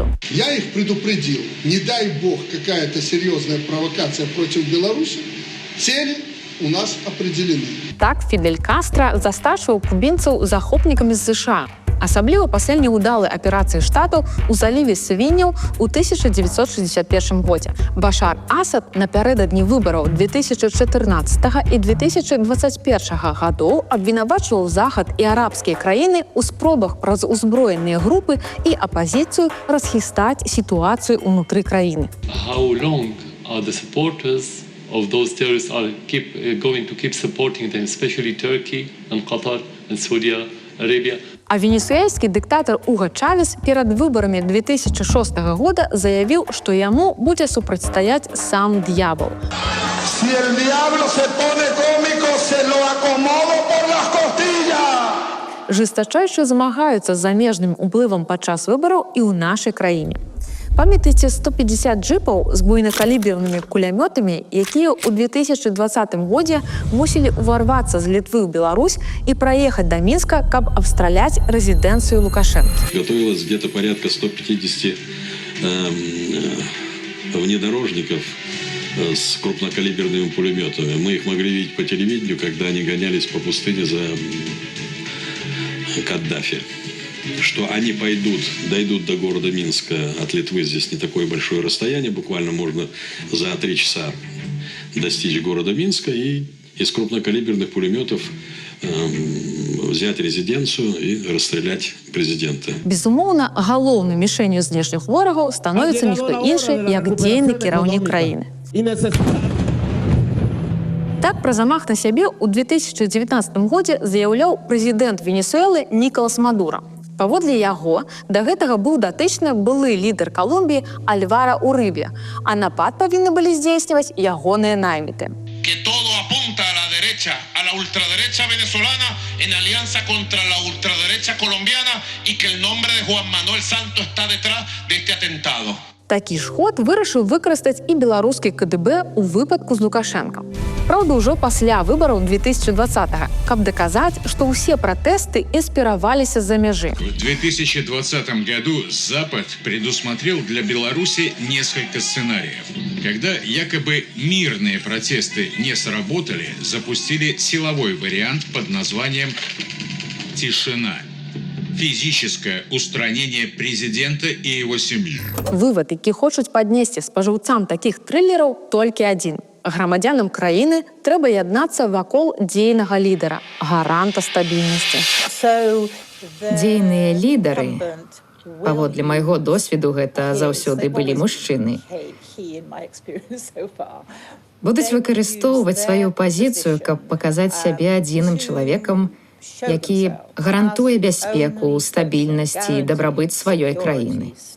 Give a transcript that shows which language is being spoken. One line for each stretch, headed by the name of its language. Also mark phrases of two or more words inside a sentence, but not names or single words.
Russian: Я их предупредил. Не дай бог какая-то серьезная провокация против Беларуси. Цели у нас определены.
Belarusian: Так Фідель Кастра застачваў кубінцаў захопнікамі з США. Асабліва пасля няўдалай аперацыі штатаў у заліве свінняў у 1961 годзе. Башар Асад напярэдадні выбараў 2014 і 2021 гадоў абвінавачваў Захад і арабскія краіны ў спробах праз узброеныя групы і апазіцыю расхістаць сітуацыю ўнутры краіны.
English: How long are the supporters of those terrorists are going to keep supporting them, especially Turkey and Qatar and Saudi Arabia?
Belarusian: А венесуэльскі дыктатар Уго Чавес перад выбарамі 2006 года заявіў, што яму будзе супрацьстаяць сам д'ябал.
Spanish: Si el diablo se pone cómico, se lo acomodo por las costillas.
Belarusian: Жестачайша змагаюцца з замежным уплывам падчас выбараў і ў нашай краіне. Памятаеце 150 джипаў з буйнакалібернымі кулямётамі, якія ў 2020 годзе мусілі ўварвацца з Літвы ў Беларусь і праехаць да Мінска, каб абстраляць рэзідэнцыю Лукашенко.
Russian: Готовилось где-то порядка 150 внедорожников с крупнокалиберными пулеметами. Мы их могли видеть по телевидению, когда они гонялись по пустыне за Каддафи. Что они дойдут до города Минска от Литвы, здесь не такое большое расстояние, буквально можно за 3 часа достичь города Минска и из крупнокалиберных пулеметов взять резиденцию и расстрелять президента.
Belarusian: Безумоўна, галоўнай мішенню знешніх ворагаў становіцца ніхто іншы, як дзейны кіраўнік краіны. Так, пра замах на сябе ў 2019 годзе заяўляў прэзідэнт Венесуэлы Нікалас Мадура. Паводле яго, да гэтага быў датычны былы лідар Колумбіі Альвара Урыбе, а напад павінны былі здзейсніваць ягоныя найміты.
Spanish: A la ultraderecha venezolana en alianza contra la ultraderecha colombiana y que el nombre de Juan Manuel Santos está detrás de este atentado.
Belarusian: Такі ж ход вырашыў выкарыстаць і беларускі КДБ у выпадку з Лукашенко. Праўда, ўжо пасля выбараў 2020-го, каб даказаць, што ўсе пратэсты інспіраваліся з-за мяжы.
Russian: В 2020 году Запад предусмотрел для Беларуси несколько сценариев. Когда якобы мирные протесты не сработали, запустили силовой вариант под названием «Тишина». Физическое устранение президента и его семьи. Вывод,
Belarusian: які хочуць паднесці спажыўцам такіх трылераў, толькі адзін. Грамадзянам краіны трэба яднацца вакол дзейнага лідара, гаранта стабільнасці. Дзейныя лідары, паводле майго досведу, гэта заўсёды былі мужчыны, будуць выкарыстоўваць сваю пазіцыю, каб паказаць сябе адзіным чалавекам, які гарантуе бяспеку, стабільнасць і дабрабыт сваёй краіны.